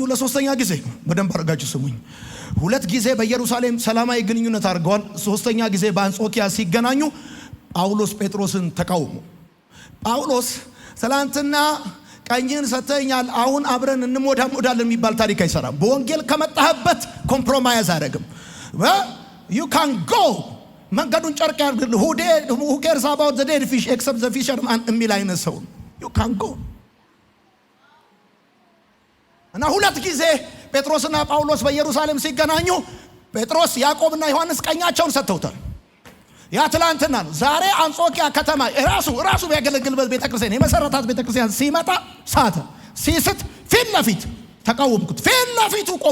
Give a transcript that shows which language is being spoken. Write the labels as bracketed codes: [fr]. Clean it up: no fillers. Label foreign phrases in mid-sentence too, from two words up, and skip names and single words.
[am] ለሶስተኛ ጊዜ ነው። በደንብ አድርጋችሁ ስሙኝ። 2 ጊዜ በኢየሩሳሌም ሰላማዊ ግንኙነት አድርገዋል። ሶስተኛ ጊዜ በአንጾኪያ ሲገናኙ ጳውሎስ ጴጥሮስን ተቃውሞ፣ ጳውሎስ ትላንትና ቀኝን ሰተኛል፣ አሁን አብረን እንሞዳሞዳለን የሚባል ታሪክ አይሰራም። በወንጌል ከመጣህበት ኮምፕሮማይዝ አያደርግም። [en] you can go [am] መንገዱን ጨርቅ ያድርግልህ። [en] who cares about the dead fish except the fisherman [am] የሚል አይነት ሰው [en] you can go [am] እና ሁለት ጊዜ ጴጥሮስና ጳውሎስ በኢየሩሳሌም ሲገናኙ ጴጥሮስ ያዕቆብና ዮሐንስ ቀኛቸውን ሰጥተውታል። ያ ትላንትና ነው። ዛሬ አንጾኪያ ከተማ ራሱ ያገለግልበት ቤተክርስቲያን የመሰረታት ቤተክርስቲያን ሲመጣ ሳተ ሲስት ፊት ለፊት ተቃወምኩት። ፊት ለፊቱ